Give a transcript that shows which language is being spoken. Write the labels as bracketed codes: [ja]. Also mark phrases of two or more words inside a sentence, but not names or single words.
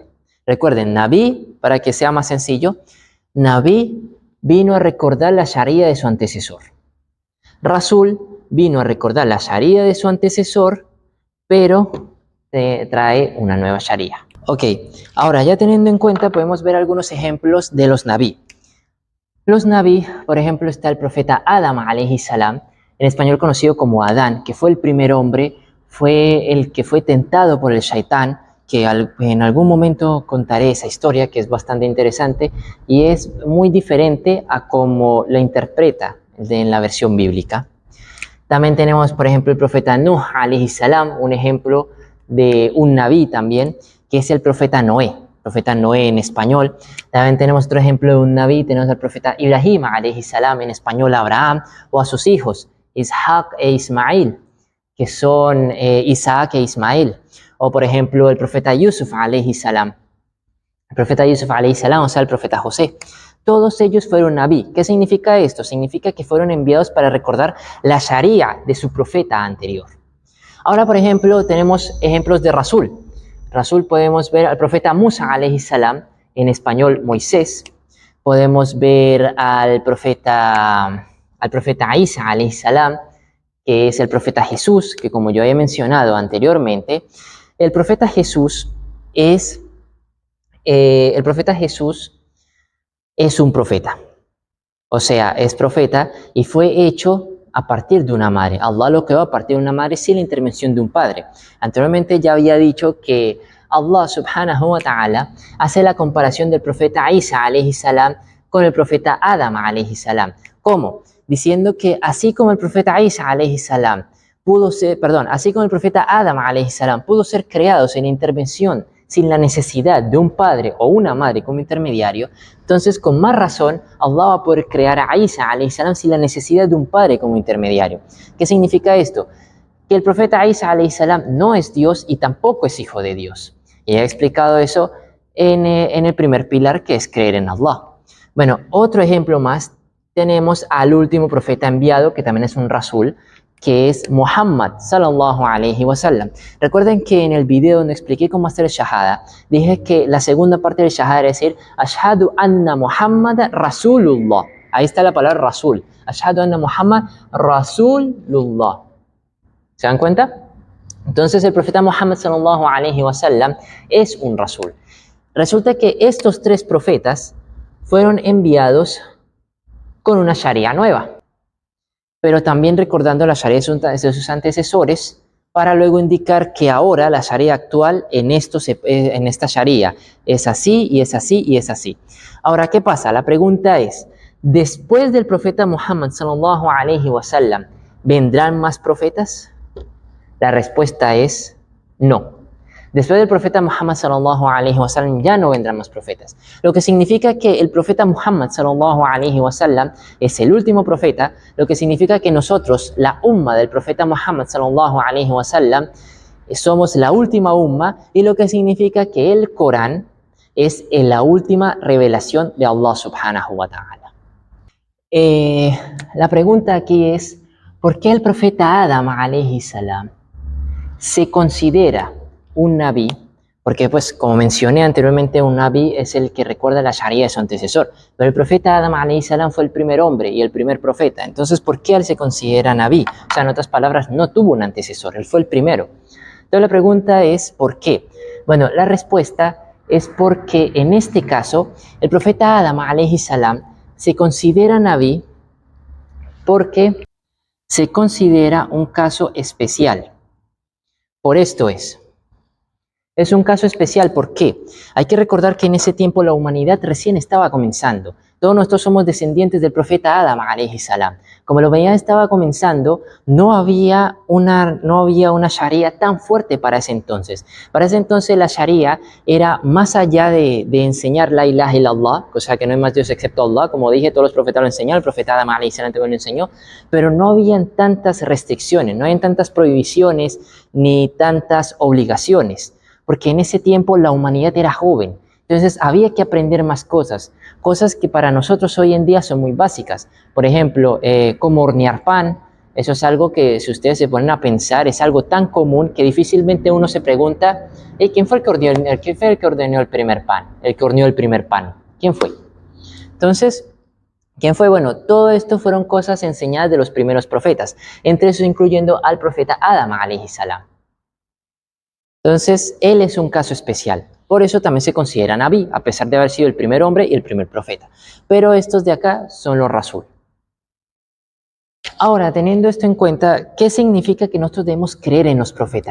[es] Recuerden, Nabi, para que sea más sencillo, Nabi vino a recordar la Sharia de su antecesor. Rasul vino a recordar la Sharia de su antecesor, pero trae una nueva Sharia. Ok, ahora ya teniendo en cuenta, podemos ver algunos ejemplos de los Nabi. Los Nabi, por ejemplo, está el profeta Adam [ar] عليه السلام, [es] en español conocido como Adán, que fue el primer hombre, fue el que fue tentado por el Shaitán, que en algún momento contaré esa historia, que es bastante interesante y es muy diferente a cómo la interpreta en la versión bíblica. También tenemos, por ejemplo, el profeta Nuh [ar] عليه السلام, [es] un ejemplo de un Nabi también, que es el profeta Noé. Profeta Noé en español. También tenemos otro ejemplo de un Nabi, tenemos al profeta Ibrahim [ar] عليه السلام, [es] en español Abraham, o a sus hijos, Isaac e Ismail, que son Isaac e Ismael. O por ejemplo el profeta Yusuf [ar] عليه السلام. [es] El profeta Yusuf [ar] عليه السلام, [es] o sea, el profeta José. Todos ellos fueron Nabi. ¿Qué significa esto? Significa que fueron enviados para recordar la Sharia de su profeta anterior. Ahora, por ejemplo, tenemos ejemplos de Rasul. Rasul podemos ver al profeta Musa [ar] عليه السلام, [es] en español Moisés. Podemos ver al profeta Isa [ar] عليه السلام, [es] que es el profeta Jesús, que como yo he mencionado anteriormente, el profeta Jesús es un profeta. O sea, es profeta y fue hecho a partir de una madre. Allah lo creó a partir de una madre sin la intervención de un padre. Anteriormente ya había dicho que Allah [ar] سبحانه وتعالى [es] hace la comparación del profeta Isa [ar] عليه السلام [es] con el profeta Adam [ar] عليه السلام. [es] ¿Cómo? Diciendo que así como el profeta Isa [ar] عليه السلام [es] así como el profeta Adam [ar] عليه السلام [es] pudo ser creado sin intervención, sin la necesidad de un padre o una madre como intermediario, entonces con más razón Allah va a poder crear a Isa [ar] عليه السلام [es] sin la necesidad de un padre como intermediario. ¿Qué significa esto? Que el profeta Isa [ar] عليه السلام [es] no es Dios y tampoco es hijo de Dios. Y he explicado eso en el primer pilar, que es creer en Allah. Bueno, otro ejemplo más, tenemos al último profeta enviado, que también es un Rasul, que es Muhammad [ar] صلى الله عليه وسلم. [es] Recuerden que en el video donde expliqué cómo hacer el shahada, dije que la segunda parte del shahada era decir [ar] أشهد أن محمد رسول الله. [es] Ahí está la palabra Rasul. [ar] أشهد أن محمد رسول الله. [es] ¿Se dan cuenta? Entonces el profeta Muhammad [ar] صلى الله عليه وسلم [es] es un Rasul. Resulta que estos tres profetas fueron enviados con una Sharia nueva, pero también recordando la Sharia de sus antecesores, para luego indicar que ahora la Sharia actual en esta Sharia es así y es así y es así. Ahora, ¿qué pasa? La pregunta es, ¿después del profeta Muhammad [ar] صلى الله عليه وسلم [es] vendrán más profetas? La respuesta es no. Después del profeta Muhammad [ar] صلى الله عليه وسلم [es] ya no vendrán más profetas. Lo que significa que el profeta Muhammad [ar] صلى الله عليه وسلم [es] es el último profeta, lo que significa que nosotros, la umma del profeta Muhammad [ar] صلى الله عليه وسلم, [es] somos la última umma, y lo que significa que el Corán es la última revelación de Allah [ar] سبحانه وتعالى. [es] La pregunta aquí es, ¿por qué el profeta Adam [ar] عليه السلام [es] se considera un Nabi? Porque pues como mencioné anteriormente, un Nabi es el que recuerda la Sharia de su antecesor, pero el profeta Adam [ar] عليه السلام [es] fue el primer hombre y el primer profeta. Entonces, ¿por qué él se considera Nabi? O sea, en otras palabras, no tuvo un antecesor, él fue el primero. Entonces la pregunta es ¿por qué? Bueno, la respuesta es porque en este caso el profeta Adam [ar] عليه السلام [es] se considera Nabi porque se considera un caso especial. Por esto es un caso especial. ¿Por qué? Hay que recordar que en ese tiempo la humanidad recién estaba comenzando. Todos nosotros somos descendientes del profeta Adam [ar] عليه السلام. [es] Como la humanidad estaba comenzando, no había una Sharia tan fuerte para ese entonces. Para ese entonces la Sharia era más allá de enseñar [ar] لا إله إلا الله, [es] o sea que no hay más Dios excepto Allah. Como dije, todos los profetas lo enseñaron, el profeta Adam [ar] عليه السلام [es] también lo enseñó, pero no habían tantas restricciones, no habían tantas prohibiciones ni tantas obligaciones, porque en ese tiempo la humanidad era joven. Entonces había que aprender más cosas que para nosotros hoy en día son muy básicas. Por ejemplo, cómo hornear pan, Eso es algo que, si ustedes se ponen a pensar, es algo tan común que difícilmente uno se pregunta, hey, quién fue el que ordenó el primer pan? El que horneó el primer pan. ¿Quién fue? Entonces, ¿quién fue? Bueno, todo esto fueron cosas enseñadas de los primeros profetas, entre esos incluyendo al profeta Adam [ar] عليه السلام. [es] Entonces, él es un caso especial. Por eso también se considera Nabí, a pesar de haber sido el primer hombre y el primer profeta. Pero estos de acá son los Rasul. Ahora, teniendo esto en cuenta, ¿qué significa que nosotros debemos creer en los profetas?